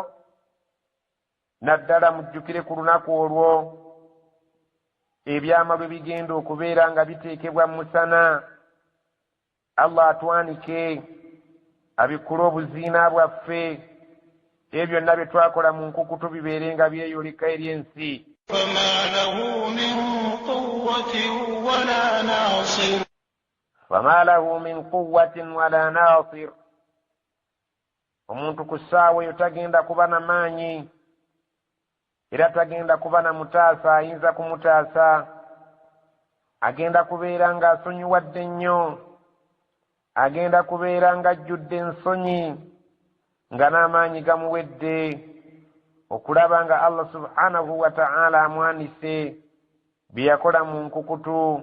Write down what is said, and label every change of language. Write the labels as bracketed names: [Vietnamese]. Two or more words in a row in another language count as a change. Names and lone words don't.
[Ganda] naddala mujjukire ku lunaku olwo ebyama lwe bigenda okubeera nga biteekebwa mu musana. Allah atwanike abikule obuziina bwaffe, ebyo byonna bye twakola mu nkukutu bibeere nga byeyoleka eri ensi. [Arabic] فما له من قوة ولا ناصر. فما له من قوة ولا ناصر. [Ganda] omuntu ku ssaawa eyo tagenda kuba na maanyi era tagenda kuba na mutaasa ayinza kumutaasa. agenda kubeera ng'asonyiwadde nnyo, agenda kubeera ng'ajjudde ensonyi nga n'amaanyi gamuwedde okulaba nga [Arabic] الله سبحانه وتعالى [Ganda] amwanise bye yakola mu nkukutu.